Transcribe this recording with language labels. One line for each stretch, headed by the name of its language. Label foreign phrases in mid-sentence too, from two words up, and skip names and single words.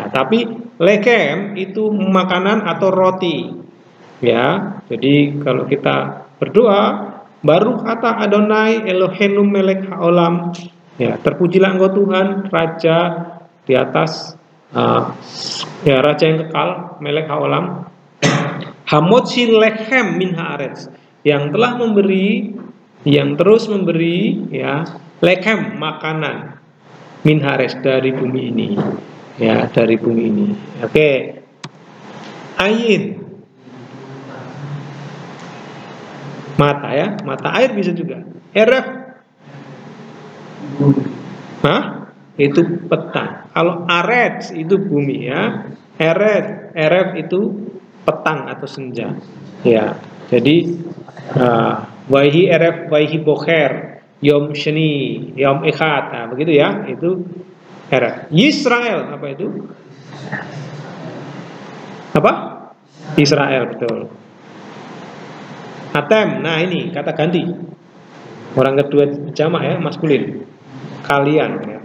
Indonesian: Tapi lekem itu makanan atau roti, ya. Jadi kalau kita berdoa, baru kata
Hebrew: אדוני אלוהינו מלך העולם,
Indonesian: ya, terpujilah Engkau Tuhan, Raja di atas, ya, Raja yang kekal,
Hebrew: מלך העולם. המוציא לחם מן הארץ,
Indonesian: yang telah memberi, yang terus memberi, ya, lechem, makanan,
Hebrew: מן הארץ,
Indonesian: dari bumi ini, ya, dari bumi ini. Oke. Ayin, mata, ya, mata air bisa juga. Eref, itu petang. Kalau aretz itu bumi, ya. Eref itu petang atau senja, ya.
Hebrew: Jadi ויהי ערב ויהי בוקר יום שני יום אחד,
Indonesian: nah, begitu, ya, itu eref. Yisrael, apa itu? Apa? Israel, betul. Atem, nah, ini kata ganti, orang kedua jamak, ya, maskulin. Kalian, ya.